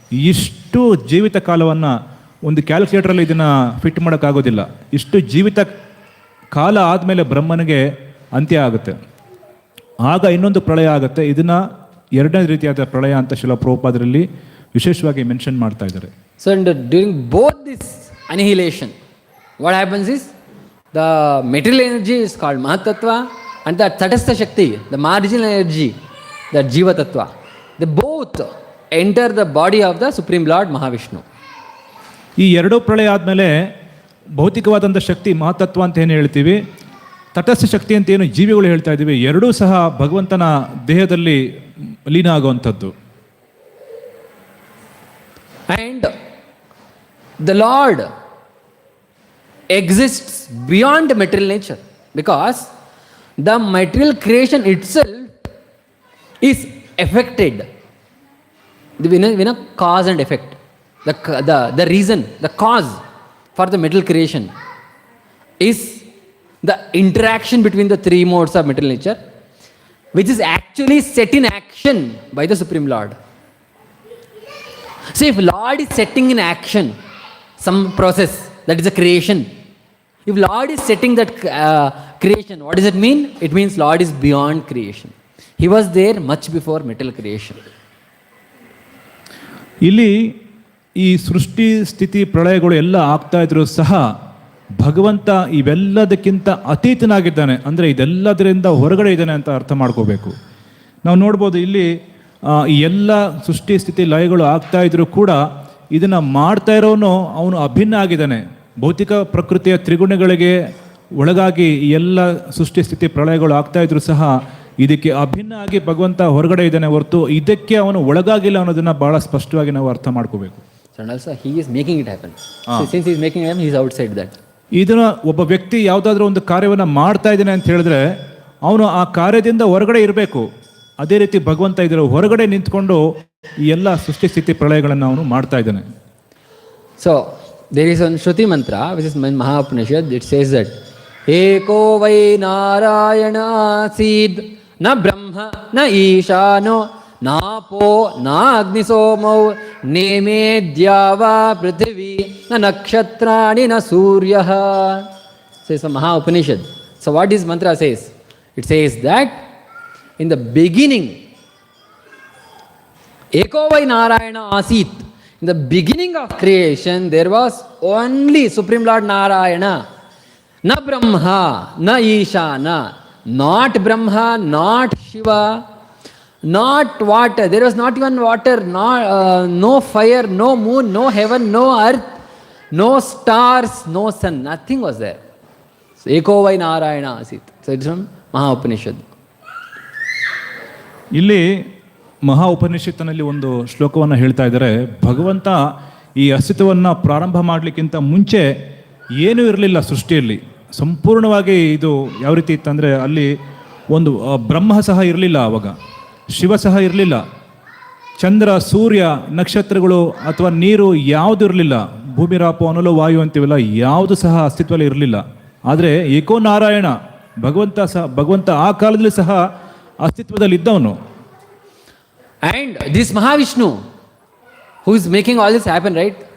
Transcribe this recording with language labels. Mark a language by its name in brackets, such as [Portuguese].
[Kannada] ಇಷ್ಟು ಜೀವಿತ ಕಾಲವನ್ನು ಒಂದು ಕ್ಯಾಲ್ಕುಲೇಟ್ರಲ್ಲಿ ಇದನ್ನು ಫಿಟ್ ಮಾಡೋಕ್ಕಾಗೋದಿಲ್ಲ. ಇಷ್ಟು ಜೀವಿತ ಕಾಲ ಆದಮೇಲೆ ಬ್ರಹ್ಮನಿಗೆ ಅಂತ್ಯ ಆಗುತ್ತೆ. ಆಗ ಇನ್ನೊಂದು ಪ್ರಳಯ ಆಗುತ್ತೆ. ಇದನ್ನು ಎರಡನೇ ರೀತಿಯಾದ ಪ್ರಳಯ ಅಂತ ಶಿಲ ಪ್ರಭುಪಾದರಲ್ಲಿ ವಿಶೇಷವಾಗಿ ಮೆನ್ಷನ್ ಮಾಡ್ತಾ ಇದ್ದಾರೆ. [English] So during both this annihilation, what happens is the material energy is called Mahatattva and the Tatastha Shakti, the marginal energy, the Jiva Tattva, they both enter the body of the Supreme Lord Mahavishnu. [Kannada] ಈ ಎರಡೂ ಪ್ರಳಯ ಆದಮೇಲೆ ಭೌತಿಕವಾದಂಥ ಶಕ್ತಿ ಮಹತತ್ವ ಅಂತ ಏನು ಹೇಳ್ತೀವಿ, ತಟಸ್ಥ ಶಕ್ತಿ ಅಂತ ಏನು ಜೀವಿಗಳು ಹೇಳ್ತಾ ಇದ್ದೀವಿ, ಎರಡೂ ಸಹ ಭಗವಂತನ ದೇಹದಲ್ಲಿ ಲೀನ ಆಗುವಂಥದ್ದು. [English] And the Lord exists beyond material nature because the material creation itself is affected. We know cause and effect. The reason, the cause for the material creation is the interaction between the three modes of material nature, which is actually set in action by the Supreme Lord. So if Lord is setting in action some process, that is a creation. If Lord is setting that creation, what does it mean? It means Lord is beyond creation. He was there much before material creation. [Kannada] ಇಲ್ಲಿ ಈ ಸೃಷ್ಟಿ ಸ್ಥಿತಿ ಪ್ರಳಯಗಳು ಎಲ್ಲ ಆಗ್ತಾ ಇದ್ರು ಸಹ ಭಗವಂತ ಇವೆಲ್ಲದಕ್ಕಿಂತ ಅತೀತನಾಗಿದ್ದಾನೆ. ಅಂದರೆ ಇದೆಲ್ಲದರಿಂದ ಹೊರಗಡೆ ಇದ್ದಾನೆ ಅಂತ ಅರ್ಥ ಮಾಡ್ಕೋಬೇಕು. ನಾವು ನೋಡ್ಬೋದು ಇಲ್ಲಿ ಈ ಎಲ್ಲ ಸೃಷ್ಟಿ ಸ್ಥಿತಿ ಲಯಗಳು ಆಗ್ತಾ ಇದ್ರು ಕೂಡ ಇದನ್ನು ಮಾಡ್ತಾ ಇರೋನು ಅವನು ಅಭಿನ್ನ ಆಗಿದ್ದಾನೆ. ಭೌತಿಕ ಪ್ರಕೃತಿಯ ತ್ರಿಗುಣಗಳಿಗೆ ಒಳಗಾಗಿ ಈ ಎಲ್ಲ ಸೃಷ್ಟಿ ಸ್ಥಿತಿ ಪ್ರಳಯಗಳು ಆಗ್ತಾ ಇದ್ರು ಸಹ ಇದಕ್ಕೆ ಅಭಿನ್ನ ಆಗಿ ಭಗವಂತ ಹೊರಗಡೆ ಇದ್ದಾನೆ ಹೊರತು ಇದಕ್ಕೆ ಅವನು ಒಳಗಾಗಿಲ್ಲ ಅನ್ನೋದನ್ನ ಬಹಳ ಸ್ಪಷ್ಟವಾಗಿ ನಾವು ಅರ್ಥ ಮಾಡ್ಕೋಬೇಕು. [English] And also he is making it happen. Since he is making it happen, he is outside that. [Kannada] ಇದನ್ನ ಒಬ್ಬ ವ್ಯಕ್ತಿ ಯಾವುದಾದ್ರೂ ಒಂದು ಕಾರ್ಯವನ್ನು ಮಾಡ್ತಾ ಇದ್ದಾನೆ ಅಂತ ಹೇಳಿದ್ರೆ ಅವನು ಆ ಕಾರ್ಯದಿಂದ ಹೊರಗಡೆ ಇರಬೇಕು. ಅದೇ ರೀತಿ ಭಗವಂತ ಇದರ ಹೊರಗಡೆ ನಿಂತ್ಕೊಂಡು ಈ ಎಲ್ಲ ಸೃಷ್ಟಿ ಸ್ಥಿತಿ ಪ್ರಳಯಗಳನ್ನು ಅವನು ಮಾಡ್ತಾ ಇದ್ದಾನೆ. [English] So there is one Shruti mantra which is in Mahapanishad. It says that [Sanskrit] Eko vai Narayana Sid na Brahma na Ishano नापो नाग्निसोमौ नेमे द्यावा पृथिवी न नक्षत्राणि न सूर्यः. [English] Says the Maha Upanishad. So what this mantra says? It says that in the beginning, [Sanskrit] Eko vai Narayana Asit. [English] In the beginning of creation, there was only Supreme Lord Narayana. [Sanskrit] Na Brahma, na Ishana. [English] Not Brahma, not Shiva. Not water, there was not even water, no fire, no moon, no heaven, no earth, no stars, no sun, nothing was there. So, [Sanskrit] Eko vai Narayana Asit. [English] So it's from Maha Upanishad. [Kannada] ಇಲ್ಲಿ ಮಹಾ ಉಪನಿಷತ್ತಿನಲ್ಲಿ ಒಂದು ಶ್ಲೋಕವನ್ನು ಹೇಳ್ತಾ ಇದ್ದಾರೆ. ಭಗವಂತ ಈ ಅಸ್ತಿತ್ವವನ್ನು ಪ್ರಾರಂಭ ಮಾಡಲಿಕ್ಕಿಂತ ಮುಂಚೆ ಏನೂ ಇರಲಿಲ್ಲ ಸೃಷ್ಟಿಯಲ್ಲಿ. ಸಂಪೂರ್ಣವಾಗಿ ಇದು ಯಾವ ರೀತಿ ಇತ್ತಂದರೆ ಅಲ್ಲಿ ಒಂದು ಬ್ರಹ್ಮ ಸಹ ಇರಲಿಲ್ಲ, ಆವಾಗ ಶಿವ ಸಹ ಇರಲಿಲ್ಲ, ಚಂದ್ರ ಸೂರ್ಯ ನಕ್ಷತ್ರಗಳು ಅಥವಾ ನೀರು ಯಾವುದು ಇರಲಿಲ್ಲ, ಭೂಮಿ ರಾಪು ಅನಲು ವಾಯು ಅಂತೀವಲ್ಲ, ಯಾವುದು ಸಹ ಅಸ್ತಿತ್ವದಲ್ಲಿ ಇರಲಿಲ್ಲ. ಆದರೆ ಏಕೋ ನಾರಾಯಣ ಭಗವಂತ ಆ ಕಾಲದಲ್ಲಿ ಸಹ ಅಸ್ತಿತ್ವದಲ್ಲಿದ್ದವನು. [English] And this Mahavishnu, who is making all this happen, right?